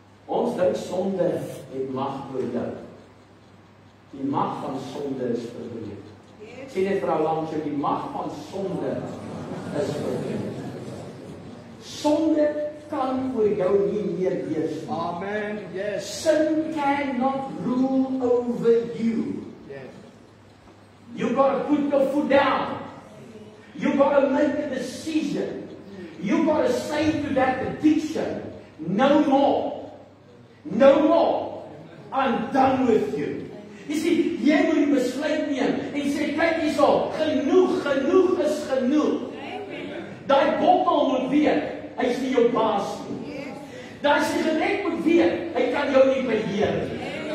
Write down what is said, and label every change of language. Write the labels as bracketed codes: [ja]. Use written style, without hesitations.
[af] Ons dink sonde het mag oor jou. Die mag van sonde is verbreek. Sê net vrou langs jou, die mag van sonde is verbreek. Sonde kan oor jou nie meer wees. [en] Amen. Yes. Sin cannot rule over you. Yes. You got to put your foot down. You got to make a decision. You got to say to that addiction, no more. No more. I'm done with you. [af] Jy sien, jy moet die besluit neem en sê, kyk hierso, genoeg is genoeg. Daai bottel moet weet, hy is nie jou baas nie. Daai sigaret moet weet, hy kan jou nie beheer nie.